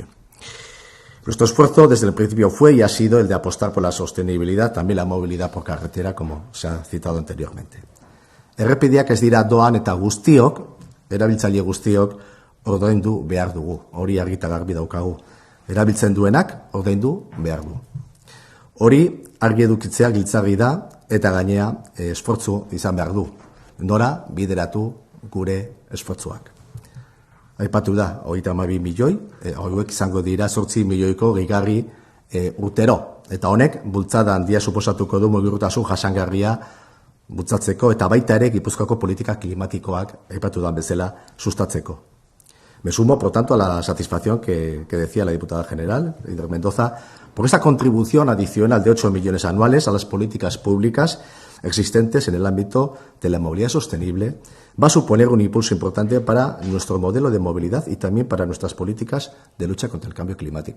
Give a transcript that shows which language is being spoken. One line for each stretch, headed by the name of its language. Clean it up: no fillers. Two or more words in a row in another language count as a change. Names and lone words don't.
Spanish: Nuestro esfuerzo desde el principio fue y ha sido el de apostar por la sostenibilidad, también la movilidad por carretera, como se ha citado anteriormente.
Basque: Errepideak ez dira doan eta guztiok, erabiltzaile guztiok, ordaindu behar dugu. Hori argi eta garbi daukagu. Erabiltzen duenak ordaindu behar du. Hori argi edukitzea giltzarri da, eta gainea esfortzu izan behar du. Nora bideratu gure esfortzuak. Aipatu da, 32 milioi, hauek izango dira 8 milioiko gehigarri urtero. Eta honek, bultzada handia suposatuko du mugikortasun jasangarria bultzatzeko eta baita ere Gipuzkoako politika klimatikoak aipatu dan bezala sustatzeko.
Spanish: Me sumo, por tanto, a la satisfacción que decía la diputada general, Eider Mendoza, por esa contribución adicional de 8 millones anuales a las políticas públicas existentes en el ámbito de la movilidad sostenible, va a suponer un impulso importante para nuestro modelo de movilidad y también para nuestras políticas de lucha contra el cambio climático.